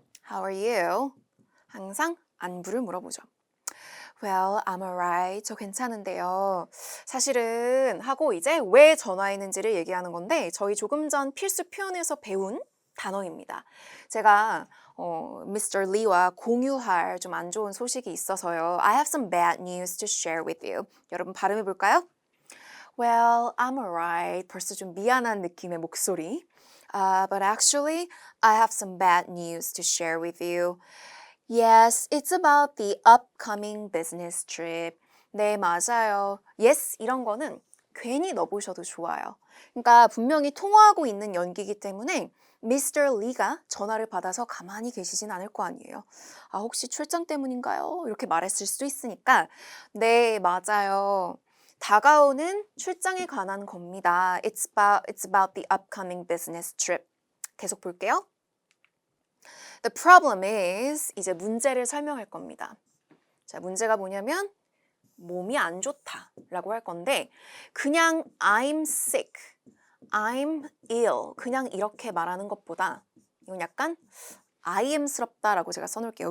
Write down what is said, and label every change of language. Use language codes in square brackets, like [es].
[en] How are you? [ko] 항상 안부를 물어보죠. [en] Well, I'm alright. [ko] 저 괜찮은데요. 사실은 하고 이제 왜 전화했는지를 얘기하는 건데 저희 조금 전 필수 표현에서 배운 단어입니다. 제가 Mr. Lee와 공유할 좀 안 좋은 소식이 있어서요. [en] I have some bad news to share with you. [ko] 여러분 발음해 볼까요? [en] Well, I'm alright. [ko] 벌써 좀 미안한 느낌의 목소리. [en] But actually, I have some bad news to share with you. Yes, it's about the upcoming business trip. [ko] 네, 맞아요. Yes, 이런 거는 괜히 넣어보셔도 좋아요. 그러니까 분명히 통화하고 있는 연기이기 때문에 Mr. Lee가 전화를 받아서 가만히 계시진 않을 거 아니에요. 아, 혹시 출장 때문인가요? 이렇게 말했을 수도 있으니까 네, 맞아요. 다가오는 출장에 관한 겁니다. [en] It's about the upcoming business trip. [ko] 계속 볼게요. [en] The problem is [ko] 이제 문제를 설명할 겁니다. 자, 문제가 뭐냐면 몸이 안 좋다라고 할 건데 그냥 [en] I'm sick, I'm ill [ko] 그냥 이렇게 말하는 것보다 이건 약간 I am스럽다라고 제가 써놓을게요.